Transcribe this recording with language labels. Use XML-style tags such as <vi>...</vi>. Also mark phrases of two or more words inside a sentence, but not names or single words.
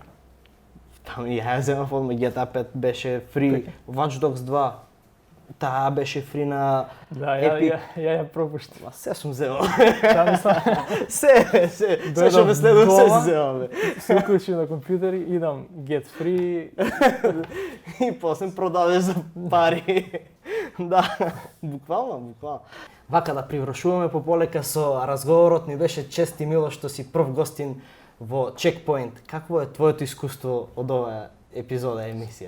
<mk>Таму и ја земав одма, GTA 5 беше фри, Така. Watch Dogs 2, таа беше фри на Да, Epic. ја пропуштив. Ма се сум земал. Таа мислам, Се што ме следува, се си земам, бе. се уклучив на компјутер и идам</mk> <en>get free.</en> <mk>И после продадеш за пари. Да, буквално. Вака да привршуваме пополека со разговорот, ни беше чест и мило што си прв гостин во Checkpoint. Какво е твоето искуство од оваа епизода емисија?</mk>